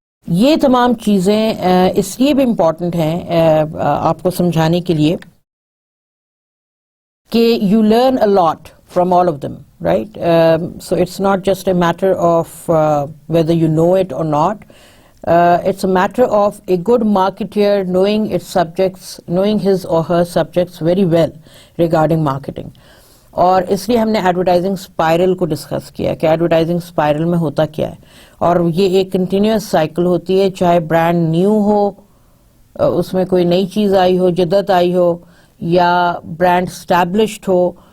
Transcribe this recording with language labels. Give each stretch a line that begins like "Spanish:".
Urdu: یہ تمام چیزیں اس لیے بھی امپورٹنٹ ہیں آپ کو سمجھانے کے لیے کہ
English: You learn a lot from all of them, right. So it's not just a matter of whether you know it or not. It's a matter of a good marketeer knowing its subjects, knowing his or her subjects very well regarding marketing.
Urdu: اور اس لیے ہم نے advertising spiral کو discuss کیا کہ advertising spiral میں ہوتا کیا ہے. اور یہ ایک کنٹینیوس سائیکل ہوتی ہے, چاہے برانڈ نیو ہو, اس میں کوئی نئی چیز آئی ہو, جدت آئی ہو, یا برانڈ اسٹیبلشڈ ہو.